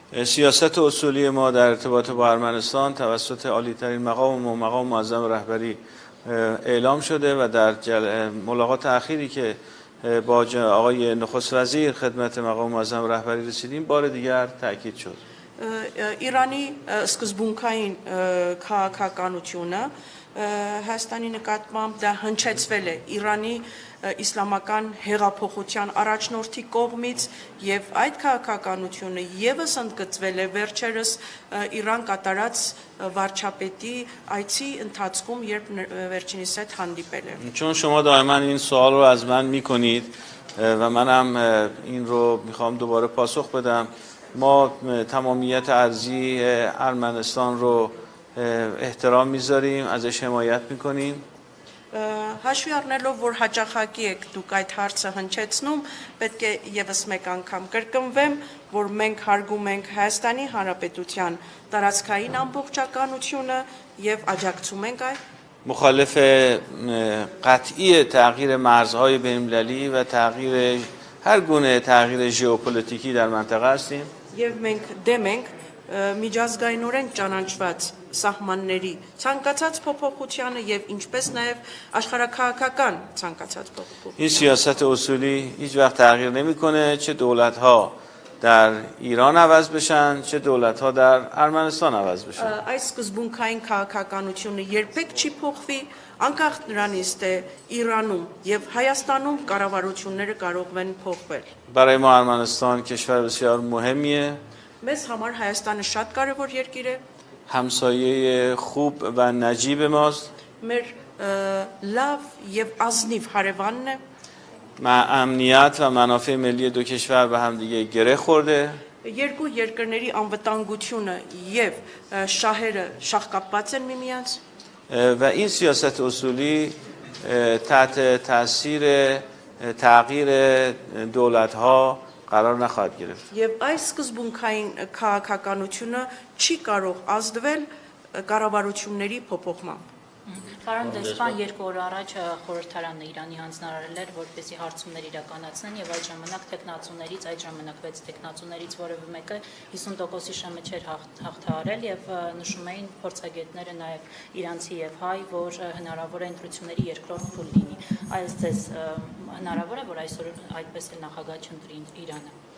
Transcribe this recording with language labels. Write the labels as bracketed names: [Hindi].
[Persian] سیاست اصولی ما در ارتباط با ارمنستان توسط عالی‌ترین مقام و مقام معظم رهبری اعلام شده و در ملاقات اخیری که با آقای نخست وزیر خدمت مقام معظم رهبری رسیدیم بار دیگر تاکید شد. [Armenian] Իրանի սկզբունքային քաղաքականությունը Հայաստանի նկատմամբ դա հնչեցվել է Իրանի իսլամական հեղափոխության առաջնորդի կողմից եւ այդ քաղաքականությունը եւս ընդգծվել է վերջերս Իրան կատարած վարչապետի այցի ընթացքում, երբ վերջինիս հետ հանդիպել է։ [Persian] چون شما دائما این سوال رو از من میکنید و منم این رو میخوام دوباره پاسخ بدم، ما تمامیت ارضی ارمنستان رو احترام میذاریم، ازش حمایت میکنیم. [Armenian] Հաշվի առնելով, որ հաճախակի եք դուք այդ հարցը հնչեցնում, պետք է եւս մեկ անգամ կրկնվեմ, որ մենք հարգում ենք Հայաստանի Հանրապետության տարածքային ամբողջականությունը եւ աջակցում ենք այդ [Persian] مخالف قطعی تغییر مرزهای بین‌المللی و تغییر هر گونه تغییر ژئوپلیتیکی در منطقه هستیم. [Armenian] եւ մենք դեմ ենք միջազգայինորեն ճանաչված սահմանների ցանկացած փոփոխությանը եւ ինչպես նաեւ աշխարհակաղակական ցանկացած փոփոխություն։ [Persian] این سیاست اصولی هیچ وقت تغییر نمیکنه، چه دولت‌ها در ایران عوض بشن چه دولت‌ها در ارمنستان عوض بشن. [Armenian] Այս սկզբունքային քաղաքականությունը երբեք չի փոխվի, անկախ նրանից թե Իրանում եւ Հայաստանում կառավարությունները կարող են փոխվել։ [Persian] برای ما ارمنستان کشور بسیار مهمیه. [Armenian] Մեզ համար Հայաստանը շատ կարևոր երկիր է, [Persian] همسایه خوب و نجیب ماست. [Armenian] մեր լավ եւ ազնիվ հարևանն է։ [Persian] امنیت و منافع ملی دو کشور به هم دیگه گره خورده. [Armenian] Երկու երկրների անվտանգությունը եւ շահերը շահկապված են միմյանց։ [Persian] و این سیاست اصولی تحت تاثیر تغییر دولت‌ها قرار نخواهد گرفت. [Armenian] Եվ այս սկզբունքային քաղաքականությունը չի կարող ազդվել կառավարությունների փոփոխմամբ։ Պարոն դեսպան, 2 օր առաջ խորհրդարանը Իրանի հանձնարարել էր, որպեսզի հարցումներ իրականացնեն եւ այդ ժամանակ տեխնացուներից, այդ ժամանակ 6 տեխնացուներից որևէ մեկը 50%-ի շեմը չէր հաղթահարել եւ նշում էին փորձագետները նաեւ իրանցի եւ հայ, որ հնարավոր է ընտրությունների երկրորդ փուլ լինի։ Այս ձեզ հնարավոր է, որ այսօր այդպես էլ նախագահ չընտրի Իրանը։